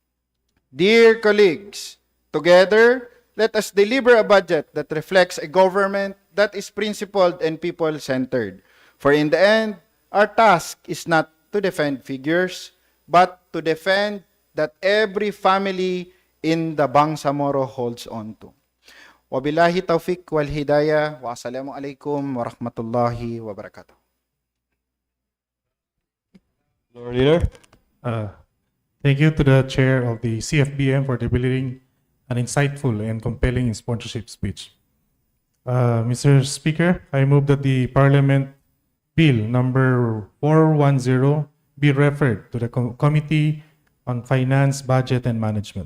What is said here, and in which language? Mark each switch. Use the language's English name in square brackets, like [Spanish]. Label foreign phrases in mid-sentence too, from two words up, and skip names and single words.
[English] Dear colleagues, together, let us deliver a budget that reflects a government that is principled and people-centered. For in the end, our task is not to defend figures, but to defend that every family in the Bangsamoro holds on to. [Arabic] وبالله التوفيق والهداية والسلام عليكم ورحمة الله وبركاته. [English] Lord Leader, thank you to the chair of the CFBM for delivering an insightful and compelling sponsorship speech. Mr. Speaker, I move that the Parliament Bill number 410 be referred to the Committee on Finance, Budget, and Management.